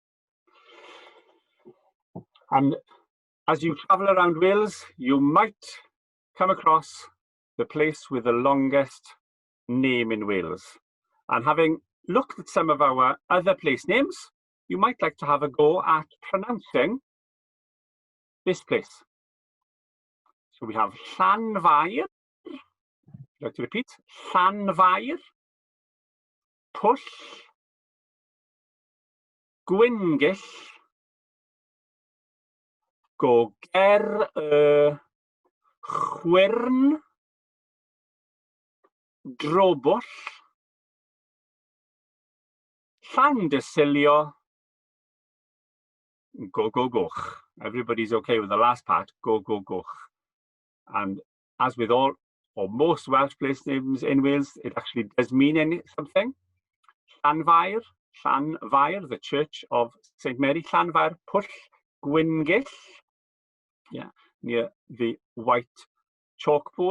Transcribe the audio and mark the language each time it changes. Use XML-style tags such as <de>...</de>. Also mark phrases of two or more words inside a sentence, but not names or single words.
<en>And as you travel around Wales, you might come across the place with the longest name in Wales. And having looked at some of our other place names, you might like to have a go at pronouncing this place. So we have Llanfair. I'd like to repeat. Llanfair. Pwll. Gwyngyll. Goger y Chwyrn. Drobwll. Llandysilio. Goch. everybody's okay with the last part, go, go, go. And as with all or most Welsh place names in Wales, it actually does mean something. Llanfair, the Church of St Mary. Llanfair Pwll Gwyngyll, yeah, near the white chalk pool.</en>